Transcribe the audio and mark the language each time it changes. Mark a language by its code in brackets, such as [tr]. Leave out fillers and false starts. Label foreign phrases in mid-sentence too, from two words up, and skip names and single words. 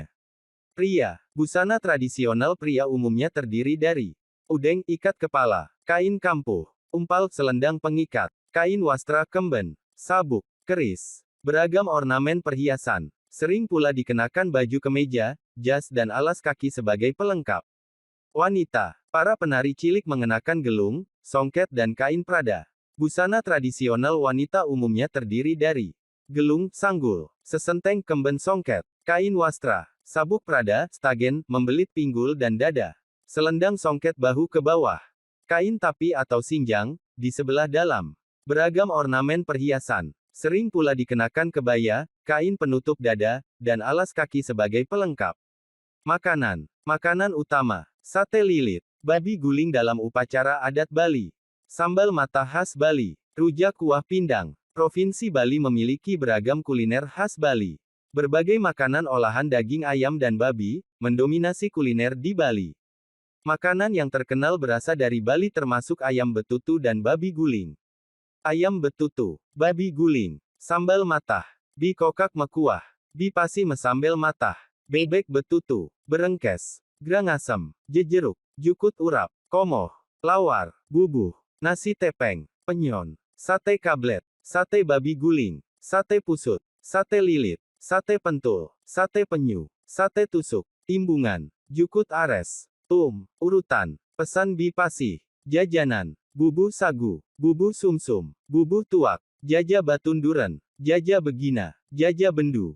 [id] Pria, busana tradisional pria umumnya terdiri dari udeng ikat kepala, kain kampuh, umpal selendang pengikat, kain wastra kemben, sabuk, keris, beragam ornamen perhiasan. Sering pula dikenakan baju kemeja, jas dan alas kaki sebagai pelengkap. Wanita, para penari cilik mengenakan gelung, songket dan kain prada. Busana tradisional wanita umumnya terdiri dari gelung, sanggul, sesenteng kemben songket, kain wastra, sabuk prada, stagen, membelit pinggul dan dada, selendang songket bahu ke bawah, kain tapi atau sinjang, di sebelah dalam, beragam ornamen perhiasan, sering pula dikenakan kebaya, kain penutup dada, dan alas kaki sebagai pelengkap. Makanan, makanan utama, sate lilit, babi guling dalam upacara adat Bali. Sambal mata khas Bali, rujak kuah pindang. Provinsi Bali memiliki beragam kuliner khas Bali. Berbagai makanan olahan daging ayam dan babi, mendominasi kuliner di Bali. Makanan yang terkenal berasal dari Bali termasuk ayam betutu dan babi guling. Ayam betutu, babi guling, sambal matah, bi kokak mekuah, bi pasi mesambel matah, bebek betutu, berengkes, grang asem, jejeruk, jukut urap, komoh, lawar, bubuh. Nasi tepeng, penyon, sate kablet, sate babi guling, sate pusut, sate lilit, sate pentul, sate penyu, sate tusuk, timbungan, jukut ares, urutan, pesan bipasi, jajanan, bubuh sagu, bubuh sumsum, bubuh tuak, jaja batun duren, jaja begina, jaja bendu,